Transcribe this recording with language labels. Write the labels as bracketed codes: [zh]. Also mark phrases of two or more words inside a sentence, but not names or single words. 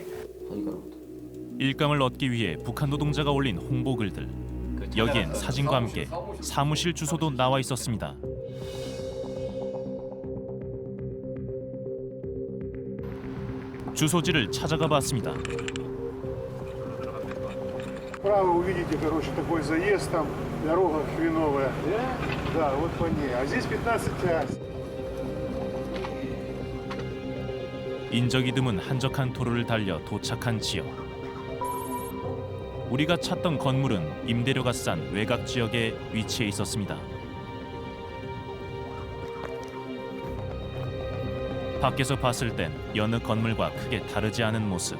[ko] 일감을 얻기 위해 북한 노동자가 올린 홍보 글들. 여기엔 사진과 함께 사무실 주소도 나와 있었습니다. 주소지를 찾아가 봤습니다. [ru] Справа увидите, короче, такой заезд, там дорога хреновая. Да, вот по ней. А здесь 15А. [ko] 인적이 드문 한적한 도로를 달려 도착한 지역. 우리가 찾던 건물은 임대료가 싼 외곽 지역에 위치해 있었습니다. 밖에서 봤을 땐 여느 건물과 크게 다르지 않은 모습.